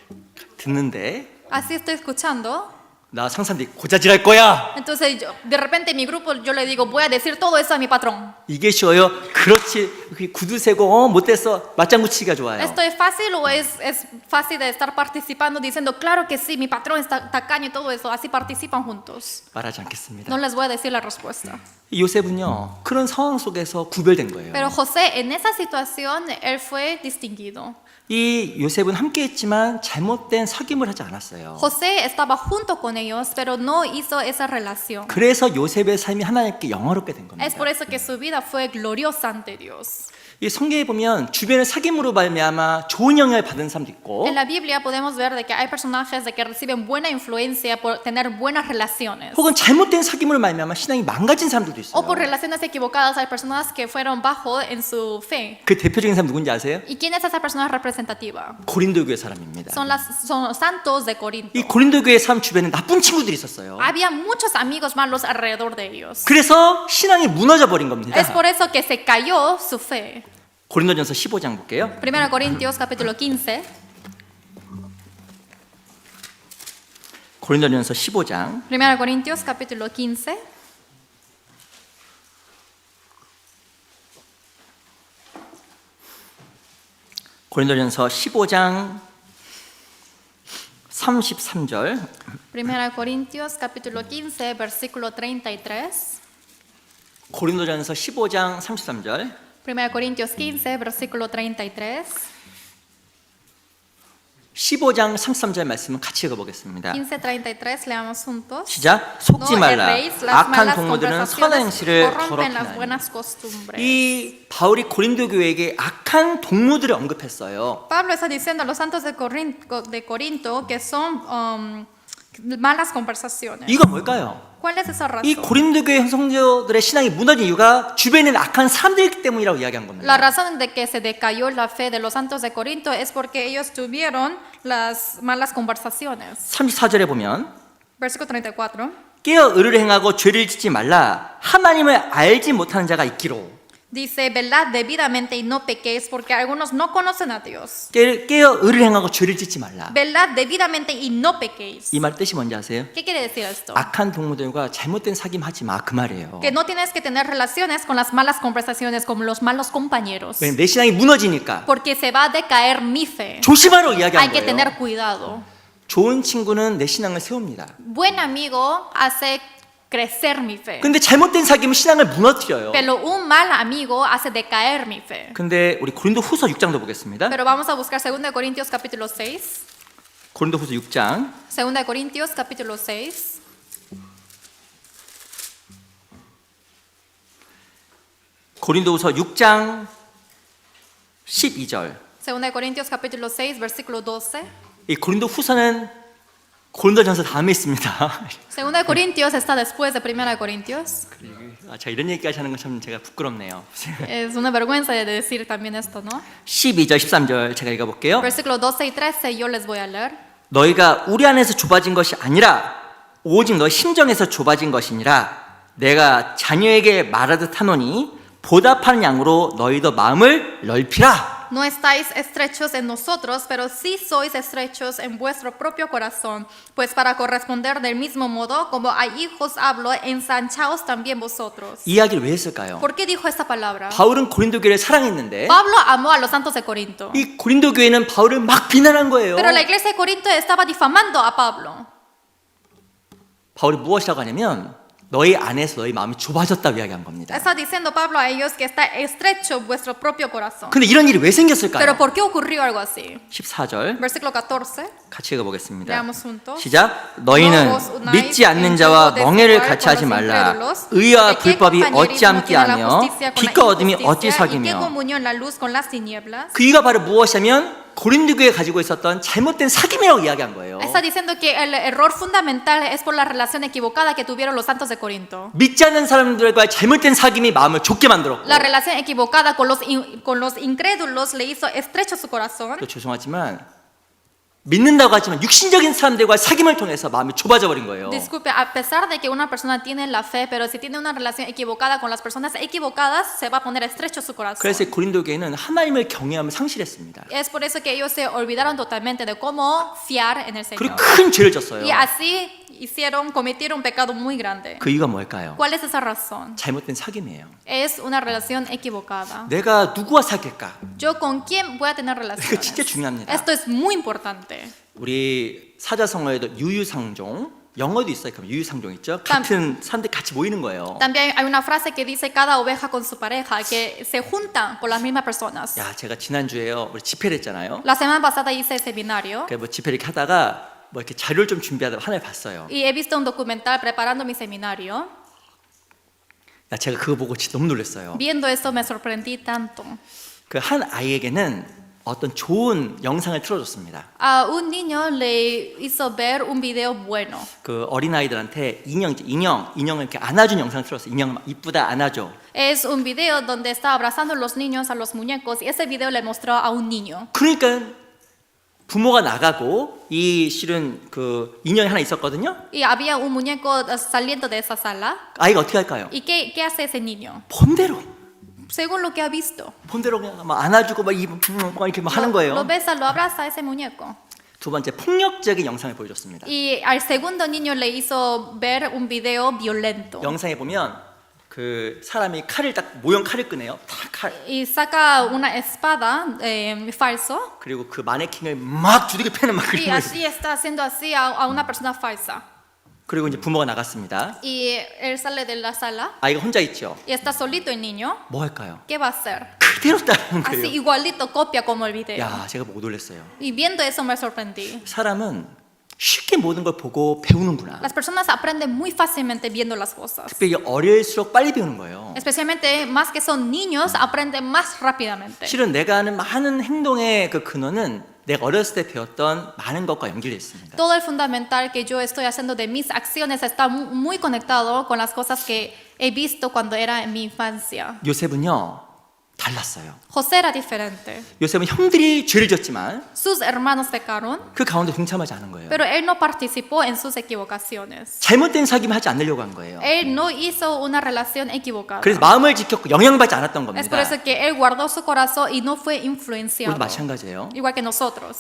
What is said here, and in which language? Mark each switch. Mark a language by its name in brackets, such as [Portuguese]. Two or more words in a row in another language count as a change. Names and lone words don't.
[Korean] 듣는데 [Spanish] Así estoy escuchando. [Korean] 나 상사한테 고자질할 거야. [Spanish] Entonces, de repente en mi grupo yo le digo, voy a decir todo eso a mi patrón. [Korean] 이게 쉬워요? 그렇지. 구두 세고 못됐어. 맞장구 치기가 좋아요. [Spanish] ¿Esto es fácil o es fácil de estar participando diciendo, claro que sí, mi patrón está tacaño y todo eso? Así participan juntos. [Korean] 말하지 않겠습니다. [Spanish] No les voy a decir la respuesta. [Korean] 요셉은요 그런 상황 속에서 구별된 거예요. [Spanish] Pero José, en esa situación, él fue distinguido. [Korean] 이 요셉은 함께했지만 잘못된 사귐을 하지 않았어요. [Spanish] José estaba junto con ellos, pero no hizo esa relación. [Korean] 그래서 요셉의 삶이 하나님께 영화롭게 된 겁니다. [Spanish] Es por eso que su vida fue gloriosa ante Dios. [Korean] 이 성경에 보면 주변의 사귐으로 말미암아 좋은 영향을 받은 사람도 있고 [Spanish] En la Biblia podemos ver de que hay personajes de que reciben buena influencia por tener buenas relaciones. [Korean] 혹은 잘못된 사귐으로 말미암아 신앙이 망가진 사람들도 있어요. [Spanish] O por relaciones equivocadas hay personas que fueron bajo en su fe. [Korean] 그 대표적인 사람 누군지 아세요? [Spanish] ¿Y quién es esa persona representativa? [Korean] 고린도 교회 사람입니다. [Spanish] Son los santos de Corinto. [Korean] 이 고린도 교회 사람 주변에 나쁜 친구들이 있었어요. [Spanish] Había muchos amigos malos alrededor de ellos. [Korean] 그래서 신앙이 무너져 버린 겁니다. [Spanish] Es por eso que se cayó su fe. [Korean] 고린도전서 15장 볼게요. [Spanish] 1 Corintios capítulo 15. [Korean] 고린도전서 15장 [Spanish] 1 Corintios capítulo 15. [Korean] 고린도전서 15장 33절 [Spanish] 1 Corintios capítulo 15 versículo 33. [Korean] 고린도전서 15장 33절 [Spanish] 1 Corintios 15 versículo 33. [Korean] 15장 33절 말씀은 같이 읽어보겠습니다. [Spanish] 15:33 leamos juntos. [Korean] 시작. 속지 [Spanish] No [Korean] 말라. [Spanish] erréis las [Korean] 악한 [Spanish] malas [Korean] 동무들은 선한 [Spanish] conversaciones, [Korean] 행실을 [Spanish] corrompen las [Korean] 더럽히나니. [Spanish] buenas costumbres. [Korean] 이 바울이 고린도 교회에게 악한 동무들을 언급했어요. [Spanish] Pablo está diciendo a los santos de Corinto que son malas conversaciones. [Korean] 이거 뭘까요? [Spanish] ¿Cuál es esa [Korean] 이 [Spanish] razón? [Korean] 고린도 교회 성도들의 신앙이 무너진 이유가 주변에 있는 악한 사람들이기 때문이라고 이야기한 겁니다. [Spanish] La razón de que se decayó la fe de los santos de Corinto es porque ellos tuvieron las malas conversaciones. [Korean] 34절에 보면 [Spanish] Versículo 34. [Korean] 깨어 의를 행하고 죄를 짓지 말라. 하나님을 알지 못하는 자가 있기로. [Spanish] Dice, velad debidamente y no pequéis, porque algunos no conocen a Dios. [Korean] 깨어 의를 행하고 죄를 짓지 말라. [Spanish] Velad debidamente y no pequéis. [Korean] 이 말 뜻이 뭔지 아세요? [Spanish] ¿Qué quiere decir esto? [Korean] 악한 동무들과 잘못된 사귐 하지 마 그 말이에요. [Spanish] Que no tienes que tener relaciones con las malas conversaciones, con los malos compañeros. [Korean] 왜냐면 내 신앙이 무너지니까 [Spanish] Porque se va a decaer mi fe. [Korean] 조심하라고 이야기한 [Spanish] Hay que [Korean] 거예요. [Spanish] tener cuidado. [Korean] 좋은 친구는 내 신앙을 세웁니다. [Spanish] Buen amigo hace crecer mi fe. [Korean] 근데 잘못된 사귐은 신앙을 무너뜨려요. [Spanish] Pero un mal amigo hace decaer mi fe. [Korean] 근데 우리 고린도 후서 6장도 보겠습니다. [Spanish] Pero vamos a buscar 2 Corintios capítulo 6. [Korean] 고린도 후서 6장 [Spanish] 2 Corintios capítulo 6. [Korean] 고린도 후서 6장 12절 [Spanish] 2 Corintios capítulo 6 versículo 12. [Korean] 이 고린도 후서는 고린도전서 다음에 있습니다. [Spanish] 2 Corintios está después de 1 Corintios. [Korean] 제가 이런 얘기까지 하는 건 참 제가 부끄럽네요. [Spanish] Es una vergüenza de decir también esto, ¿no? [Korean] 12절, 13절 제가 읽어볼게요. [Spanish] Versículos 12 y 13 yo les voy a leer. [Korean] 너희가 우리 안에서 좁아진 것이 아니라 오직 너희 심정에서 좁아진 것이니라. 내가 자녀에게 말하듯 하노니 보답하는 양으로 너희도 마음을 넓히라. [Spanish] No estáis estrechos en nosotros, pero sí sois estrechos en vuestro propio corazón. Pues para corresponder del mismo modo, como a hijos hablo, ensanchaos también vosotros. [Korean] 이 이야기를 왜 했을까요? [Spanish] ¿Por qué dijo esta palabra? [Korean] 바울은 고린도 교회를 사랑했는데 [Spanish] Pablo amó a los santos de Corinto. [Korean] 이 고린도 교회는 바울을 막 비난한 거예요. [Spanish] Pero la iglesia de Corinto estaba difamando a Pablo. [Korean] 바울이 무엇이라고 하냐면 너희 안에서 너희 마음이 좁아졌다고 이야기한 겁니다. [Spanish] Está diciendo Pablo a ellos que está estrecho vuestro propio corazón. [Korean] 근데 이런 일이 왜 생겼을까요? [Spanish] Pero ¿por qué ocurrió algo así? [Korean] 14절 [Spanish] Versículo 14. [Korean] 같이 읽어보겠습니다. [Spanish] Leamos juntos. [Korean] 시작. 너희는 믿지 않는 자와 멍해를 같이 하지 말라. 의와 불법이 어찌 함께 하며 빛과 어둠이 어찌 사귀며. 그 이유가 바로 무엇이냐면 고린도 교회에 가지고 있었던 잘못된 사귐이라고 이야기한 거예요. [Spanish] Está diciendo que el error fundamental es por la relación equivocada que tuvieron los santos de Corinto. [Korean] 믿지 않는 사람들과의 잘못된 사귐이 마음을 좁게 만들었고. [Spanish] La relación equivocada con los incrédulos le hizo estrecho su corazón. [Korean] 또 죄송하지만 믿는다고 하지만 육신적인 사람들과 사귐을 통해서 마음이 좁아져 버린 거예요. [Spanish] Disculpe, a pesar de que una persona tiene la fe, pero si tiene una relación equivocada con las personas equivocadas, se va a poner estrecho su corazón. [Korean] 그래서 고린도 교회는 하나님을 경외함을 상실했습니다. [Spanish] Es por eso que ellos se olvidaron totalmente de cómo fiar en el [Korean] 그리고 [Spanish] Señor. [Korean] 큰 죄를 졌어요. [Spanish] Y así cometieron un pecado muy grande. [Korean] 그 이유가 뭘까요? [Spanish] ¿Cuál es esa razón? [Korean] 잘못된 사귐이에요. [Spanish] Es una relación equivocada. [Korean] 내가 누구와 사귈까? [Spanish] Yo con quién voy a tener [Korean] 이거 [Spanish] relaciones. [Korean] 진짜 중요합니다. [Spanish] Esto es muy importante. [Korean] 우리 사자성어에도 유유상종, 영어도 있어요. 그럼 유유상종 있죠? 같은 사람들 같이 모이는 거예요. [Spanish] También hay una frase que dice cada oveja con su pareja, que se juntan con las mismas personas. [Korean] 야, 제가 지난주에요. 우리 집회를 했잖아요. [Spanish] La semana pasada hice seminario [Korean] 뭐 집회를 이렇게 하다가 뭐 이렇게 자료를 좀 준비하다가 하나를 봤어요. [Spanish] y he visto un documental preparando mi seminario. [Korean] 야, 제가 그거 보고 진짜 너무 놀랐어요. [Spanish] Viendo esto me sorprendí tanto. [Korean] 그 한 아이에게는 어떤 좋은 영상을 틀어줬습니다. [Spanish] A un niño le hizo ver un video bueno. [Korean] 그 어린 아이들한테 인형을 이렇게 안아준 영상을 틀었어요. 인형 이쁘다 안아줘. [Spanish] Es un video donde está abrazando a los niños, a los muñecos, y ese video le mostró a un niño. [Korean] 그러니까 부모가 나가고 이 실은 그 인형이 하나 있었거든요. [Spanish] Y había un muñeco saliendo de esa sala. [Korean] 아이가 어떻게 할까요? [Spanish] ¿Y qué hace ese niño? [Korean] 본대로 [Spanish] Según lo que ha visto. [Korean] 그냥 막 안아주고 막 이렇게 막 하는 [Spanish] Lo [Korean] 거예요. [Spanish] besa, lo abraza a ese muñeco. [Korean] 두 번째 폭력적인 영상을 보여줬습니다. [Spanish] Y al segundo niño le hizo ver un video violento. [Korean] 영상에 보면 그 사람이 칼을 딱 모형 칼을 끄네요. 딱 칼. [Spanish] Y saca una espada falso. [Korean] 그리고 그 마네킹을 막 두들겨 패는 막 [Spanish] Y [Korean] 그림을. [Spanish] así está haciendo así a una persona falsa. [Korean] 그리고 이제 부모가 나갔습니다. [Spanish] Y él sale de la sala [Korean] 아이가 혼자 있죠. [Spanish] y está solito el niño. [Korean] 뭐 할까요? [Spanish] ¿Qué va a hacer? [Korean] 그대로 따르는 [Spanish] Así [Korean] 거예요. [Spanish] igualito copia como el video. [Korean] 야, 제가 보고 놀랐어요. [Spanish] Y viendo eso me sorprendí. [Korean] 사람은 쉽게 모든 걸 보고 배우는구나. [Spanish] Las personas aprenden muy fácilmente viendo las cosas. [Korean] 특별히 어릴수록 빨리 배우는 거예요. [Spanish] Especialmente más que son niños, aprenden más rápidamente. [Korean] 실은 내가 하는 많은 행동의 그 근원은 내가 어렸을 때 배웠던 많은 것과 연결되어 있습니다. [Spanish] Todo el fundamental que yo estoy haciendo de mis acciones está muy conectado con las cosas que he visto cuando era en mi infancia. [Korean] 요셉은요 달랐어요. [Spanish] José era diferente. [Korean] 요셉은 형들이 죄를 졌지만 [Spanish] Sus hermanos pecaron, [Korean] 그 가운데 동참하지 않은 거예요. pero él no participó en sus equivocaciones. 잘못된 사귐을 하지 않으려고 한 거예요. [Spanish] Él no hizo una relación equivocada. [Korean] 그래서 마음을 지켰고 영향받지 않았던 [Spanish] Es por [Korean] 겁니다. [Spanish] eso que él guardó su corazón y no fue [Korean] 우리도 [Spanish] influenciado. [Korean] 마찬가지예요. [Spanish] Igual que nosotros.